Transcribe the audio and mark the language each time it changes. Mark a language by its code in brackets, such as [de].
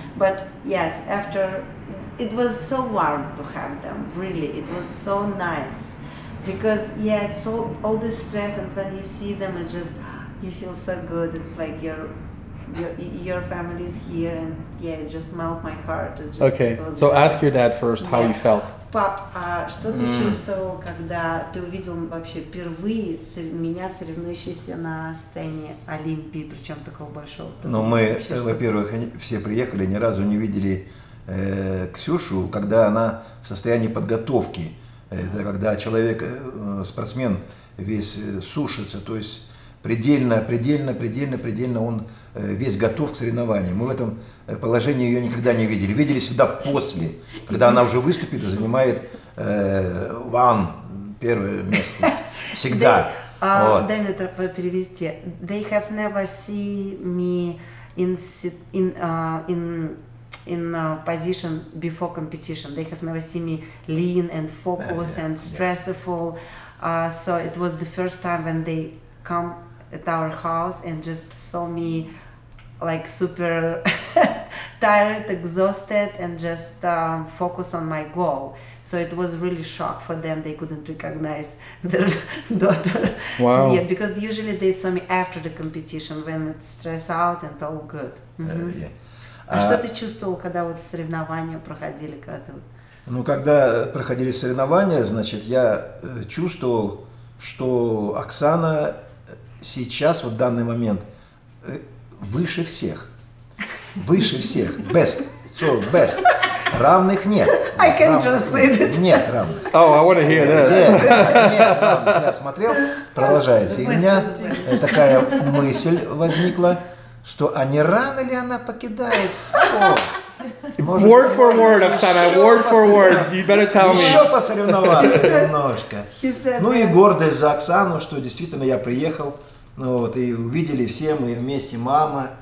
[en] But yes, after, it was so warm to have them. Really, it was so nice because it's all this stress, and when you see them, it just you feel so good. It's like your family is here, and it just melts my heart. Okay, so ask your dad first how you felt. [ru] Пап, что ты чувствовал, когда ты увидел вообще впервые меня, соревнующийся на сцене Олимпии, причем такого большого? Ну, мы, во-первых, все приехали, ни разу не видели Ксюшу, когда она в состоянии подготовки. Это когда человек, спортсмен, весь сушится, то есть предельно он весь готов к соревнованию. Мы в этом положении ее никогда не видели. Видели всегда после, когда она уже выступит и занимает первое место. Всегда. Дай мне перевести. [en] They have never seen me in position before competition. They have never seen me lean and focus and stressful. So it was the first time when they come at our house and just saw me like super tired, exhausted, and just focus on my goal. So it was really shock for them. They couldn't recognize their daughter. Wow. Yeah, because usually they saw me after the competition when it's stressed out and all good. [ru] А что ты чувствовал, когда вот соревнования проходили? Ну, когда проходили соревнования, значит, я чувствовал, что Оксана сейчас, в данный момент, выше всех. Выше всех. [en] Best. So best. [ru] Равных нет. [en] I can translate it. [ru] Нет равных. [en] Oh, I want to hear this. [ru] Нет равных. Я смотрел, продолжается. И у меня такая мысль возникла, что а не рано ли она покидает спорт? [en] Word for word, Oksana, word for word. You better tell me. [ru] Еще посоревноваться немножко. [en] He said [ru] Ну и [en] that- [ru] гордость за Оксану, что действительно я приехал, ну вот, и увидели все мы вместе, мама